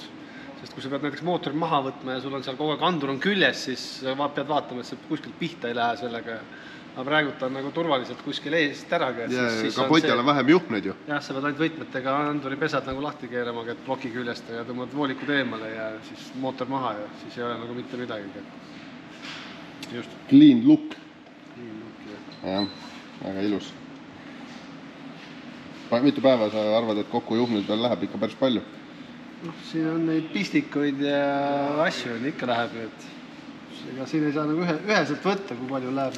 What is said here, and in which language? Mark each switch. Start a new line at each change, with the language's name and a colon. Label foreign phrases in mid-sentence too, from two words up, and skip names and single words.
Estonian: Sest kui sa pead näiteks mootorid maha võtma ja sul on seal kogu aeg andur on küljes, siis pead vaatama, et see kuskilt pihta ei lähe sellega. Aga praegult on nagu turvaliselt kuskil eest äraga. Ja kapotjal on vähem juhneid ju. Jah, sa pead ainult võtmetega anduri pesad nagu lahti keerama, et ploki küljest ja tõmbad voolikud eemale ja siis mootor maha ja siis ei ole nagu mitte midagi. Just.
English: Clean look.
Estonian: Jah, väga ilus. Mitu päeva sa arvad, et kokku juhnud veel läheb ikka päris palju? Siin on neid pistikuid ja asju ikka läheb, et siin ei saa nagu üheselt võtta, kui palju läheb.